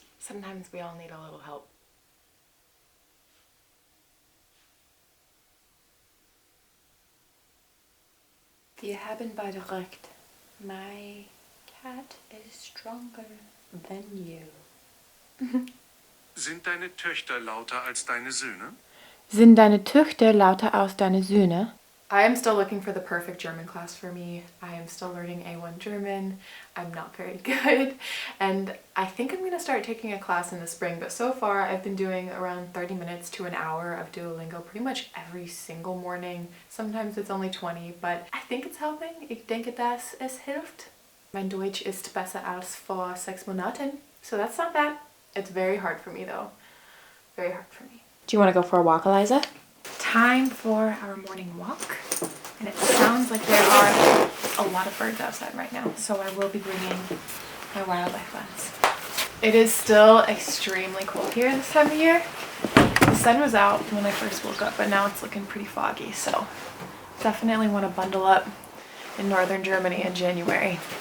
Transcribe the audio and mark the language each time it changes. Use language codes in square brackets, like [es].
[en] Sometimes we all need a little help. Wir haben beide recht. My cat is stronger than you. [de] Sind deine Töchter lauter als deine Söhne? Sind deine Töchter lauter als deine Söhne? [en] I am still looking for the perfect German class for me. I am still learning A1 German. I'm not very good. And I think I'm going to start taking a class in the spring, but so far I've been doing around 30 minutes to an hour of Duolingo pretty much every single morning. Sometimes it's only 20, but I think it's helping. [de] Ich denke, dass es hilft. Mein Deutsch ist besser als vor 6 Monaten, [en] so that's not bad. It's very hard for me though. Very hard for me. Do you want to go for a walk, Eliza? Time for our morning walk, and it sounds like there are a lot of birds outside right now, so I will be bringing my wildlife lens. It is still extremely cold here this time of year. The sun was out when I first woke up, but now it's looking pretty foggy, so definitely want to bundle up in northern Germany in January.